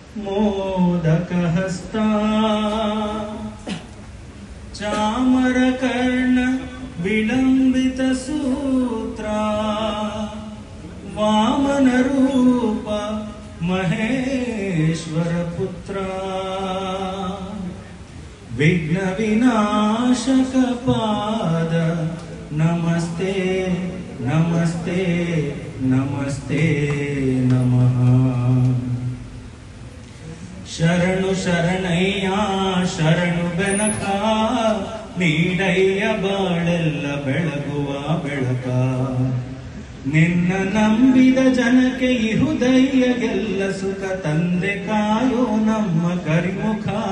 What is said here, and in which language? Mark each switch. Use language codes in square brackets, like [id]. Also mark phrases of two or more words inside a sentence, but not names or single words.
[sa] मोदकहस्ता चामरकर्ण विलम्बितसूत्रा वामनरूप महेश्वरपुत्रा विघ्नविनाशकपाद नमस्ते नमस्ते नमस्ते नमः। [kn] ಶರಣು ಶರಣಯ್ಯ ಶರಣು ಬೆನಕ ನೀಡಯ್ಯ ಬಾಳೆಲ್ಲ ಬೆಳಗುವ ಬೆಳಕ ನಿನ್ನ ನಂಬಿದ ಜನಕ್ಕೆ ಇಹುದಯ್ಯಗೆಲ್ಲ ಸುಖ ತಂದೆ ಕಾಯೋ ನಮ್ಮ ಕರಿಮುಖ